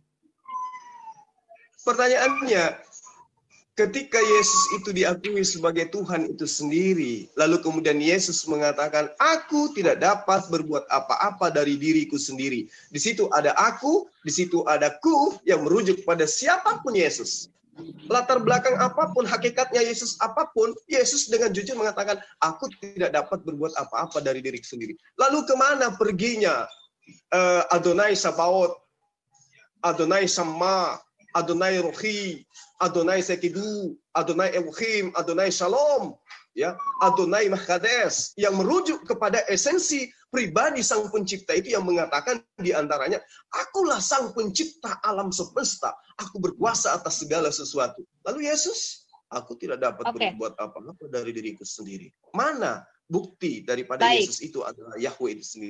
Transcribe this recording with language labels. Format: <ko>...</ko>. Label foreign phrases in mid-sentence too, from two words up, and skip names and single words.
<id>Pertanyaannya, ketika Yesus itu diakui sebagai Tuhan itu sendiri, lalu kemudian Yesus mengatakan, aku tidak dapat berbuat apa-apa dari diriku sendiri. Di situ ada aku, di situ ada ku yang merujuk pada siapapun Yesus. Latar belakang apapun, hakikatnya Yesus apapun, Yesus dengan jujur mengatakan, aku tidak dapat berbuat apa-apa dari diriku sendiri. Lalu kemana perginya Adonai Sabaoth, Adonai Sama, Adonai Rohi, Adonai Sekidu, Adonai Elohim, Adonai Shalom, ya, Adonai Mahkades, yang merujuk kepada esensi pribadi Sang Pencipta itu yang mengatakan diantaranya, akulah Sang Pencipta alam semesta, aku berkuasa atas segala sesuatu. Lalu Yesus, aku tidak dapat berbuat apa-apa dari diriku sendiri. Mana bukti daripada Yesus itu adalah Yahweh itu sendiri?</id>